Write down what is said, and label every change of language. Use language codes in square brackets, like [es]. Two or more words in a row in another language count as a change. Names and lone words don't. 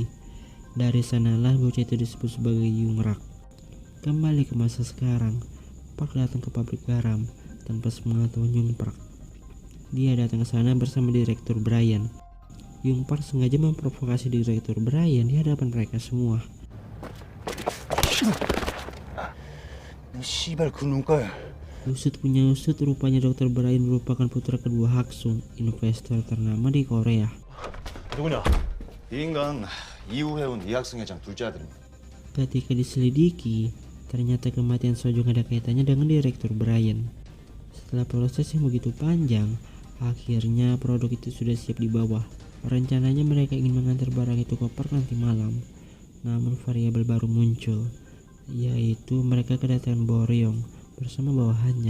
[id] Dari sanalah bocah itu disebut sebagai Yungrak. Kembali ke masa sekarang, Park datang ke pabrik garam tanpa sepengetahuan Yung Park. Dia datang ke sana bersama Direktur Brian. Yung Park sengaja memprovokasi Direktur Brian di hadapan mereka semua. [ko] 씨발 그 눈깔. [id] Usut punya usut, rupanya Dr. Brian merupakan putra kedua Haksung, investor ternama di Korea. [ko] 누구냐? 이 인간 이후에 온 이학승 회장 둘째 아들입니다. [id] Ketika diselidiki, ternyata kematian Sojong ada kaitannya dengan Direktur Brian. Setelah proses yang begitu panjang, akhirnya produk itu sudah siap dibawa. Rencananya mereka ingin mengantar barang itu ke Park nanti malam. Namun variabel baru muncul, yaitu mereka kedatangan Beryong bersama bawahannya.